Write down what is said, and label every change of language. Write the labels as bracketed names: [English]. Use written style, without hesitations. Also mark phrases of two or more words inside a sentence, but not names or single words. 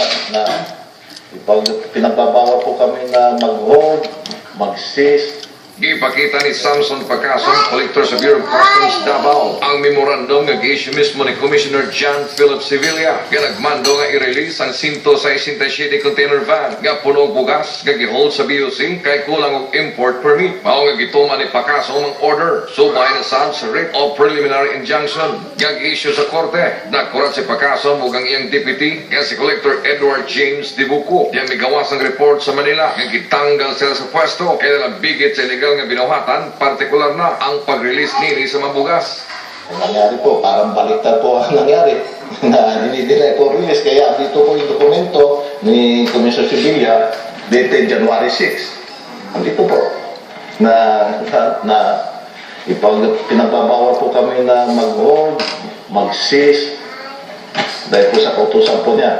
[Filipino] na pinagbabawal po kami na mag-hold, mag-seize. [Cebuano] Ipakita ni Samson Pacasong, Collector sa Bureau of Customs Davao, ang memorandum nga gi-issue mismo ni Commissioner John Philip Sevilla nga nagmando nga i-release ang 167 container van nga puno og bugas nga gi-hold sa BOC kay kulang og import permit. Mao nga gituman ni Pacasong ang order subay na sa writ of preliminary injunction nga gi-issue sa korte. Nagkurat si Pacasong ug ang iyang deputy nga si Collector Edward James Dibuco yang migawas ng report sa Manila nga gitanggal sila sa pwesto kaya nabigit sa illegal nga binuhatan, partikular na ang pag-release nini sa mabugas. [Filipino] Ang nangyari po, parang baliktad po ang nangyari na dinidinay po release. Kaya dito po yung dokumento ni Commissioner Sevilla dated January 6. Andito po na pinagbabawal po kami na mag-hold, mag-seize dahil po sa kautusan po niya.